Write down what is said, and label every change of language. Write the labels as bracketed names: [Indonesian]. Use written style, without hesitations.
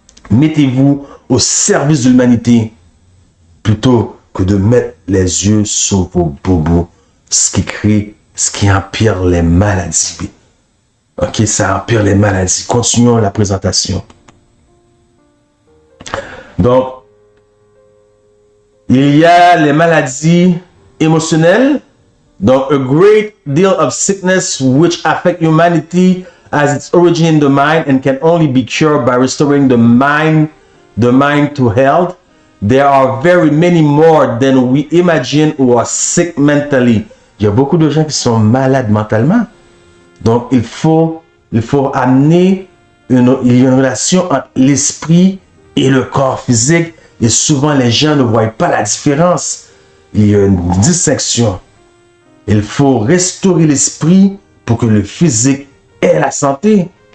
[French] Mettez-vous au service de l'humanité plutôt que de mettre les yeux sur vos bobos, ce qui empire les maladies. Ok, ça empire les maladies. Continuons la présentation. Donc, il y a les maladies émotionnelles. [English] Donc, a great deal of sickness which affect humanity as its origin in the mind and can only be cured by restoring the mind to health. There are very many more than we imagine who are sick mentally. [French] Il y a beaucoup de gens qui sont malades mentalement. Donc, il faut amener il y a une relation entre l'esprit et le corps physique. Et souvent, les gens ne voient pas la différence. Il y a une distinction. Il faut restaurer l'esprit pour que le physique ait la santé.